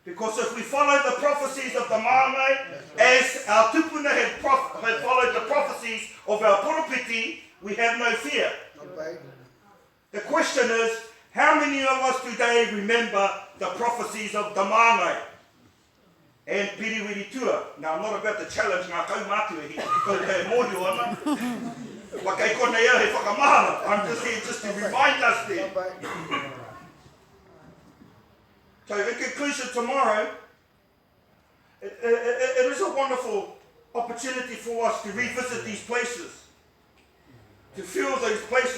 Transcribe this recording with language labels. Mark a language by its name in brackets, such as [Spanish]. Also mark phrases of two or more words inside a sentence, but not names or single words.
[English] Because if we follow the prophecies of the Marae, as our tupuna had followed the prophecies of our porupiti, we have no fear. The question is, how many of us today remember the prophecies of the Marae and Piriwiri Tua? Now, I'm not about to challenge [Māori] ngā kaumātua [English] here, because they're [Māori] mōhio ana. Wakai kona ia he whakamahara. [English] I'm just here just to remind us there. So in conclusion, tomorrow, it is a wonderful opportunity for us to revisit these places, to feel those places.